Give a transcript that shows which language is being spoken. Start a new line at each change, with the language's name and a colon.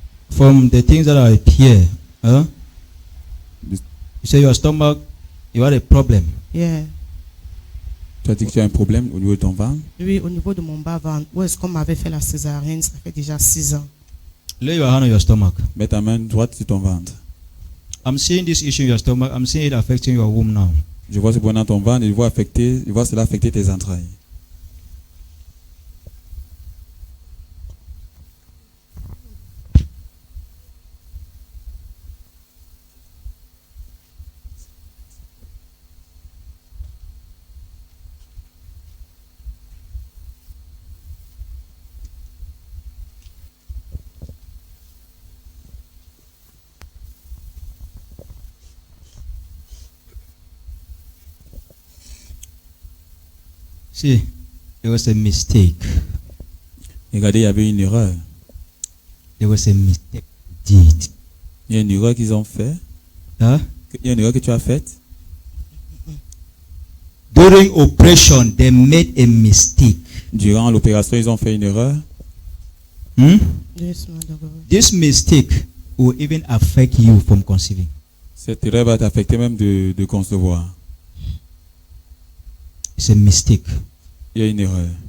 English: From the things that are here, huh? This- You say your stomach, you had a problem. Yeah.
French: Tu as dit que tu as un problème au niveau de ton ventre. Oui, au niveau de mon bas-ventre, où est-ce qu'on m'avait fait la césarienne, ça fait déjà 6 ans.
English: Lay your hand on your stomach.
French: Mets ta main droite sur ton ventre.
English: I'm seeing this issue in your stomach. I'm seeing it affecting your womb now.
French: Je vois ce point dans ton ventre et je vois cela affecter tes entrailles.
English: See, there was a mistake.
French: Regardez, il y avait une erreur.
English: There was a mistake. Did.
French: Il y a une erreur qu'ils ont fait. Huh? Il y a une erreur que tu as faite.
English: During operation, they made a mistake.
French: Durant l'opération, ils ont fait une erreur. Hmm?
English: Yes, man of God. This mistake will even affect you from conceiving.
French: Cette erreur va t'affecter même de concevoir.
English: It's a mistake.
French: Il y a une erreur.